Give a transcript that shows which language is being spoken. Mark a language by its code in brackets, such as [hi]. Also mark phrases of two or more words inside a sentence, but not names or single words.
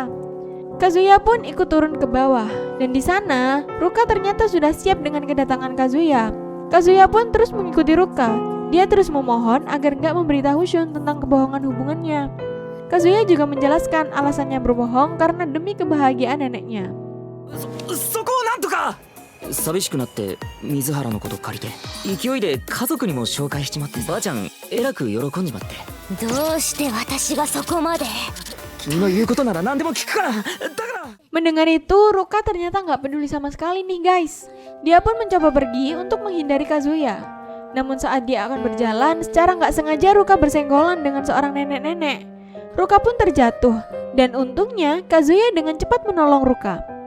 [id] Kazuya pun ikut turun ke bawah. Dan di sana Ruka ternyata sudah siap dengan kedatangan Kazuya. Kazuya pun terus mengikuti Ruka. Dia terus memohon agar gak memberitahu Shun tentang kebohongan hubungannya. Kazuya juga menjelaskan alasannya berbohong karena demi kebahagiaan neneknya. [ja] そこをなんとか寂しくなって水原のこと借りて勢いで家族にも紹介しちまってばあちゃんえらく喜んじまって。どうして私がそこまで。君の言うことなら何でも聞くから。だから [id] Mendengar itu, Ruka ternyata gak peduli sama sekali nih guys. Dia pun mencoba pergi untuk menghindari Kazuya. Namun saat dia akan berjalan, secara gak sengaja Ruka bersenggolan dengan seorang nenek-nenek. Ruka pun terjatuh. Dan untungnya Kazuya dengan cepat menolong Ruka.